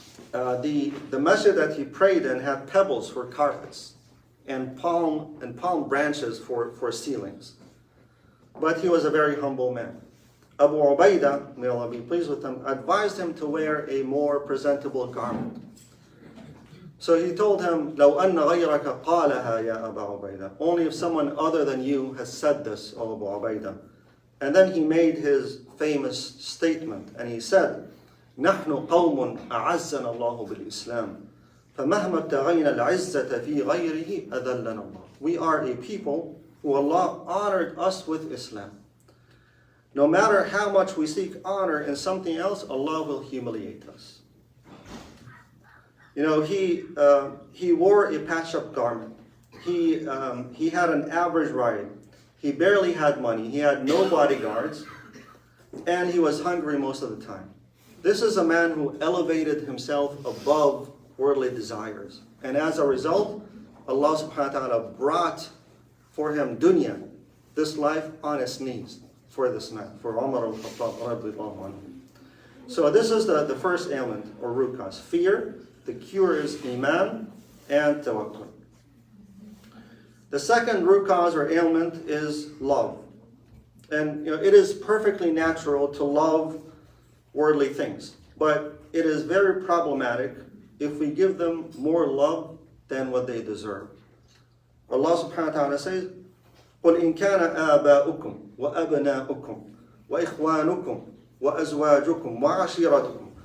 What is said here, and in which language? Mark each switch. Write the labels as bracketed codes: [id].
[en] The masjid that he prayed in had pebbles for carpets and palm branches for ceilings. But he was a very humble man. Abu Ubaidah, may Allah be pleased with him, advised him to wear a more presentable garment. So he told him, [ar] لو أن غيرك قالها يا أبا عبيدة. [en] Only if someone other than you has said this, O Abu Ubaidah. And then he made his famous statement, and he said, [ar] نحن قوم أعزنا الله بالإسلام فمهما ابتغينا العزة في غيره أذلنا الله. [en] We are a people who Allah honored us with Islam. No matter how much we seek honor in something else, Allah will humiliate us. He wore a patched-up garment. He had an average ride. He barely had money. He had no bodyguards. And he was hungry most of the time. This is a man who elevated himself above worldly desires. And as a result, Allah subhanahu wa ta'ala brought for him dunya, this life, on his knees for this man, for Umar al-Khattab radiallahu anhu. So this is the first ailment or root cause. Fear. The cure is Iman and Tawakkul. The second root cause or ailment is love. And it is perfectly natural to love worldly things. But it is very problematic if we give them more love than what they deserve. Allah subhanahu wa ta'ala says, [ar] قُلْ إِنْ كَانَ آبَاؤُكُمْ وَأَبْنَاؤُكُمْ وَإِخْوَانُكُمْ وَأَزْوَاجُكُمْ وَعَشِيرَتُكُمْ